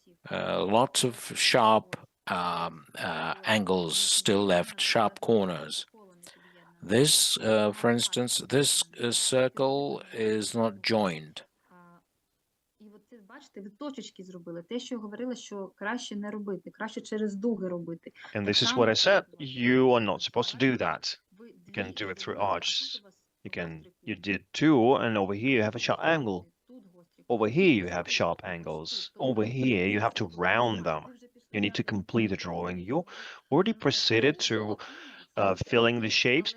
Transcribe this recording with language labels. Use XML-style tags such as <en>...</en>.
<en>lots of sharp angles still left, sharp corners. This, for instance, this circle is not joined.</en> <uk>І от це, бачите, ви точечки зробили. Те, що говорили, що краще не робити, краще через дуги робити.</uk> <en>And this is what I said. You are not supposed to do that. You can do it through arches. You did two, and over here you have a sharp angle. Over here you have sharp angles. Over here you have to round them. You need to complete the drawing. You already proceeded to filling the shapes.</en>